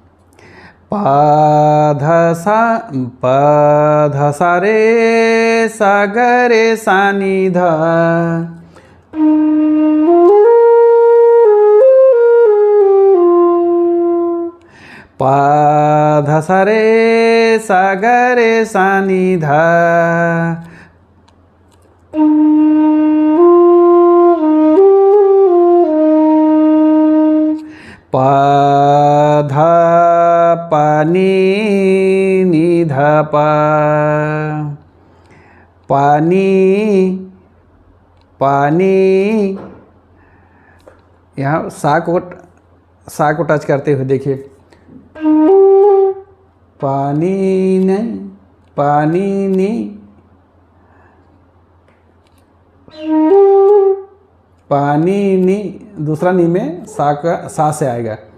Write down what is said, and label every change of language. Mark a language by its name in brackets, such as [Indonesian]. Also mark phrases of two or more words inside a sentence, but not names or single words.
[Hindi] पा धा सा रे सा ग रे सा नी धा। पा धा सा रे सा ग रे सा नी धा। पा धा पा नी नी धा पा। पानी पानी यहाँ सा को टच करते हुए देखिए। पानी नहीं पानी नी पानी नी, दूसरा नी में सा से आएगा।